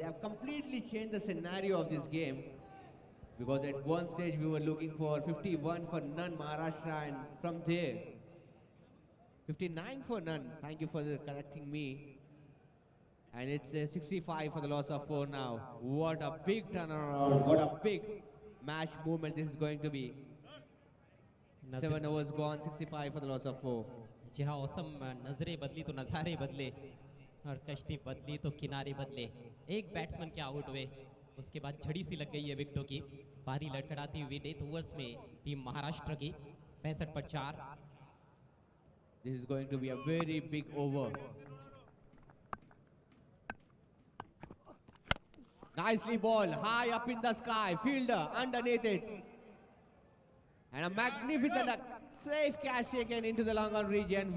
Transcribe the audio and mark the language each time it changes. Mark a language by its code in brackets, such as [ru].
[en] They have completely changed the scenario of this game. Because at one stage we were looking for 51 for none Maharashtra, and from there 59 for none. Thank you for correcting me. And it's 65 for the loss of 4 now. What a big turnaround, what a big match movement this is going to be. 7 overs gone, 65 for the loss of 4. [hi] जहाँ awesome नजरें बदली तो नज़ारे बदले और कश्ती बदली तो किनारे बदले। एक बैट्समैन के आउट हुए, उसके बाद झड़ी सी लग गई है विकेटों की। बारी लड़खड़ाती हुई डेथ ओवर्स में टीम महाराष्ट्र की 65 पर 4। [en] This is going to be a very big over. Nicely ball, high up in the sky, fielder underneath it. And a magnificent safe catch taken into the long on region.